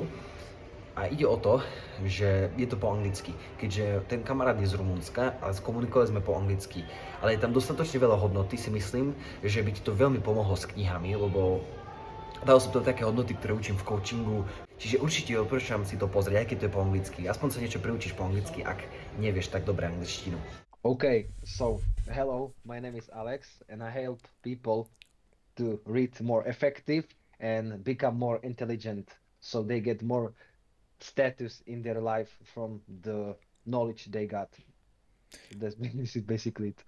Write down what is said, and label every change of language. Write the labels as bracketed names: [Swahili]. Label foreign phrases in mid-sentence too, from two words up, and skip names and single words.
[Slovak] A ide o to, že je to po anglicky, keďže ten kamarát je z Rumunska a komunikovali sme po anglicky. Ale je tam dostatočne veľa hodnoty, si myslím, že by ti to veľmi pomohlo s knihami, lebo dal som to také hodnoty, ktoré učím v coachingu, čiže určite odporúčam si to pozrieť, aj keď to je po anglicky. Aspoň sa niečo priučíš po anglicky, ak nevieš tak dobre angličtinu. [English] Okay, so hello, my name is Alex, and I help people to read more effective and become more intelligent, so they get more status in their life from the knowledge they got. That's this is basically it.